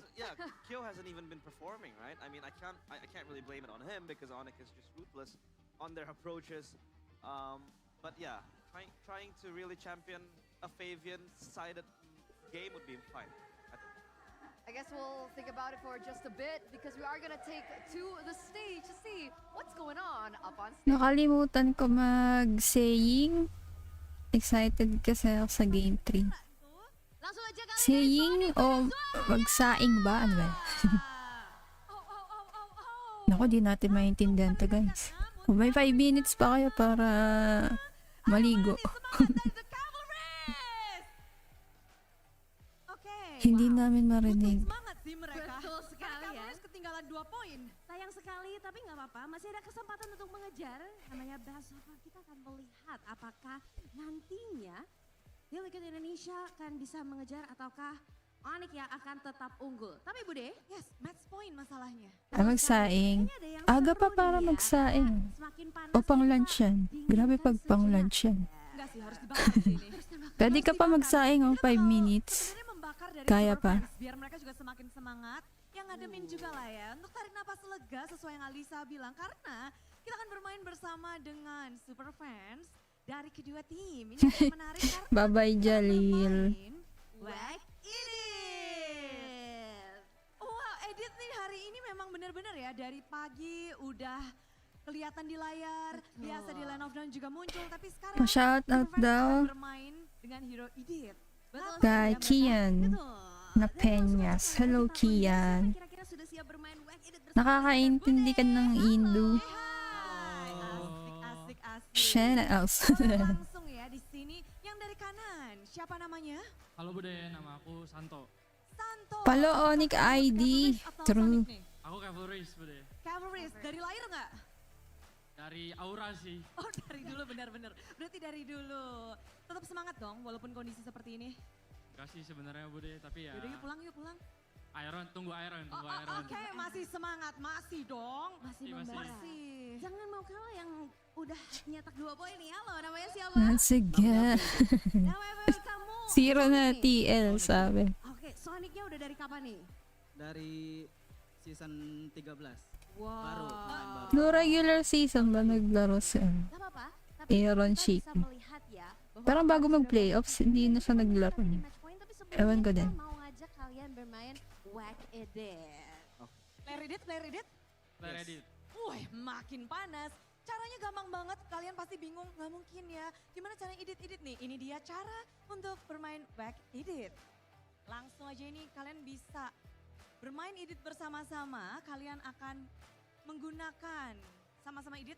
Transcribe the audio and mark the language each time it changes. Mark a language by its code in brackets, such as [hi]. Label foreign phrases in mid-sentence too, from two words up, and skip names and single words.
[en] Kyo hasn't even been performing, right? I mean, I can't really blame it on him because ONIC is just ruthless on their approaches. But yeah, trying to really champion a Fabian-sided game would be fine. I guess we'll think about it for just a bit because we are gonna take to the stage to see what's going on up on stage. [tl] Nakalimutan ko mag-saying. Excited kasi ako sa game 3. [id] Langsung aja kali [tl] Saying o magsaing ba? Ano ba? Naku, di natin maintindihan to guys. Kung may 5 minutes pa kayo para maligo. Hindi namin marinig. [id] Semangat sih mereka. Betul sekali ya. Harus ketinggalan 2 poin. Sayang sekali, tapi nggak apa-apa. Masih ada kesempatan untuk mengejar. Namanya [en] best of five. [id] Kita akan melihat apakah nantinya Delegate Indonesia akan bisa mengejar ataukah ONIC yang akan tetap unggul. Tapi Bude, [en] Yes, match point masalahnya. [tl] Magsaing. [id] kayaknya ada yang [tl] Aga pa [id] seru [tl] para [id] nih ya. [tl] magsaing. [id] Semakin panas [tl] O pang [id] kita [tl] lunch yan. Grabe pag pang lunch yan. [id] Enggak sih, harus dibakar sih ini. [tl] Pwede ka pa magsaing o 5 minutes. [id] Sebenarnya membakar dari [tl] Kaya [id] super [tl] pa. [id] fans, biar mereka juga semakin semangat. Yang ngademin juga lah ya, untuk tarik napas lega sesuai yang Alisa bilang. Karena kita akan bermain bersama dengan super fans dari kedua tim. Ini akan menarik karena [tl] Bye-bye, [id] kita [tl] Jalil. [id] bermain Whack Edit. Wah, Edit nih hari ini memang benar-benar ya, dari pagi udah kelihatan di layar, biasa di [en] line of down [id] juga muncul, tapi sekarang [tl] Pa-shout out Super Fans daw. [id] akan bermain dengan hero Edit. Betul [tl] Kay [id] sekali ya, mereka. [tl] Kian [id] Betul. [tl] na Peñas. Hello, Kian. [id] kira-kira sudah siap bermain Whack Edit bersama [tl] Nakakaintindi ka ng Indo. [id] Hai, asik, asik, asik. [en] Shana else. [id] Langsung ya di sini yang dari kanan. Siapa namanya? Halo Bude, nama aku Santo. Santo. [en] Follow ONIC ID. [id] Cavalry atau [en] True. [id] Sonic nih? Aku cavalrist Bude. Cavalry dari lahir nggak? Dari Aura sih. Oh dari dulu benar-benar. Berarti dari dulu. Tetap semangat dong walaupun kondisi seperti ini. Kasih sebenarnya Bude, tapi ya Yaudah yuk pulang yuk pulang. Tunggu Iron. Oke masih semangat, masih dong. Masih Masih. membara. Masih. Jangan mau kalah yang udah nyetak 2 poin nih. Halo, namanya siapa? [tl] Sige. [id] Namanya kamu. [tl] Zero na Sonic. TL, sabi. [id] Oke, Sonicnya udah dari kapan nih? Dari season 13. Wow. Baru, main baru. [tl] No regular season ba naglaro siya? [id] Gak apa-apa. Tapi [tl] Aaron [id] kita [tl] Sheik. [id] bisa melihat ya. bahwa [tl] Parang bago [id] sudah [tl] mag-playoffs, hindi na siya naglaro. [id] kita di match point, tapi sebelumnya [tl] Ewan ko [id] kita [tl] din. [id] mau ngajak kalian bermain Whack Edit. [en] Player edit, player edit. Player edit. [id] Wih, makin panas. Caranya gampang banget, kalian pasti bingung, nggak mungkin ya. Gimana cara edit-edit nih? Ini dia cara untuk bermain back edit. Langsung aja ini kalian bisa bermain edit bersama-sama. Kalian akan menggunakan sama-sama edit.